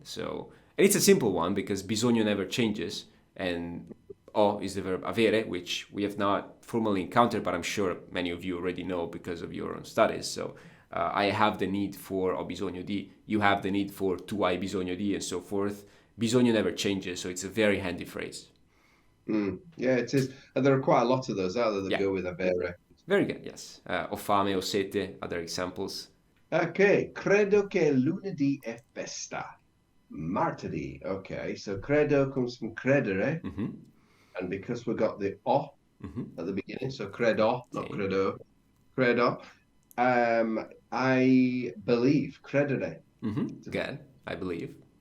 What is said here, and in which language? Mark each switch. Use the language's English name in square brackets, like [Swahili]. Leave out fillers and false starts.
[English] So, and it's a simple one because bisogno never changes, and o is the verb avere, which we have not formally encountered, but I'm sure many of you already know because of your own studies. So, I have the need for [Italian] ho bisogno di, [English] you have the need for [Italian] tu hai bisogno di, [English] and so forth. Bisogno never changes, so it's a very handy phrase. Yeah, it is. And there are quite a lot of those out there that Yeah, go with avere. very good, yes. [Italian] Ho fame, ho sete, [English] other examples. [Italian] Okay, credo che lunedì è festa. Martedì. [English] Okay, so credo comes from credere, and because we got the o at the beginning, so credo, not [Italian] Sì. credo, credo. [English] I believe, [Italian] credere. [English] Good, I believe.